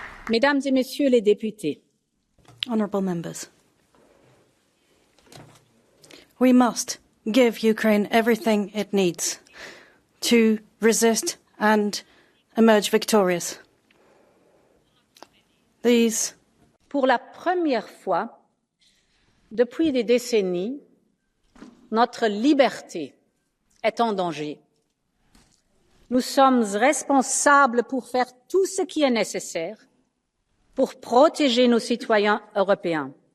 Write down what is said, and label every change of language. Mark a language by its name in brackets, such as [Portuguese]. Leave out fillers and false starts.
[French] Mesdames et Messieurs les députés, [English] honourable members, we must give Ukraine everything it needs to resist and emerge victorious. [French] Pour la première fois depuis des décennies, notre liberté est en danger. Nous sommes responsables pour faire tout ce qui est nécessaire pour protéger nos citoyens européens.